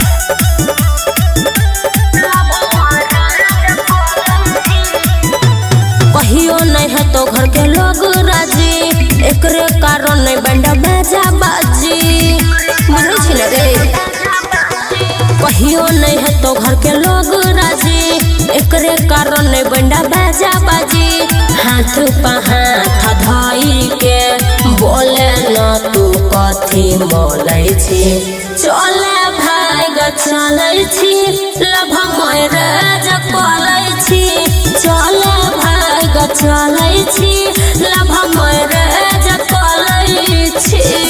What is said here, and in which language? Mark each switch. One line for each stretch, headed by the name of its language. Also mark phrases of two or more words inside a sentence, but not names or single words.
Angika: कहियो नहीं है तो घर के लोग राजी एकरे कारण नहीं बंडा बाजा बाजी बुझे छी ना रे कहियो नहीं है तो घर के लोग राजी एकरे कारण नहीं बंडा बाजा बाजी हाथ पा हाथ धाई के बोले न तू कथी मोलै छी चले भाई ग चलै छी
English: love marriage
Angika: कोलै छी चले भाई ग चलै छी
English: love marriage
Angika: कोलै छी